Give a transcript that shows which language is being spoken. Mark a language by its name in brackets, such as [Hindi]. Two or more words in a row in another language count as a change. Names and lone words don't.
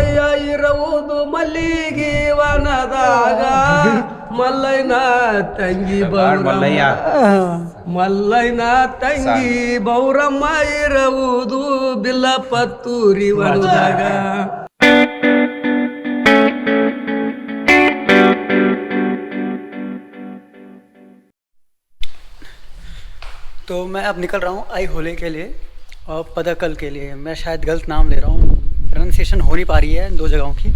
[Kannada] ಇರುವುದು ಮಲ್ಲಿಗೆ ವನದಾಗ ಮಲ್ಲಯ್ಯನ ತಂಗಿ ಮಲ್ಲಯ್ಯ ಮಲ್ಲಯ್ಯನ ತಂಗಿ ಬೌರಮ್ಮ ಇರುವುದು ಬಿಲ್ಲಪತ್ತೂರಿ ವನದಾಗ. [Hindi] तो मैं अब निकल रहा हूँ आई होले के लिए और पदकल के लिए. मैं शायद गलत नाम ले रहा हूँ, प्रोनाउंसिएशन हो नहीं पा रही है दो जगहों की.